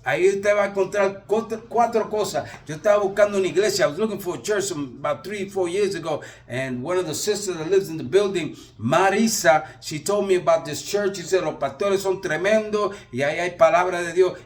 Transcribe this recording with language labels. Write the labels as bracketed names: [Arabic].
[Spanish] Ahí usted va a encontrar cuatro cosas. Yo estaba buscando una iglesia. [English] I was looking for a church about 3-4 years ago. And one of the sisters that lives in the building, Marisa, she told me about this church. She said, [Spanish] los pastores son tremendos y ahí hay palabra de Dios.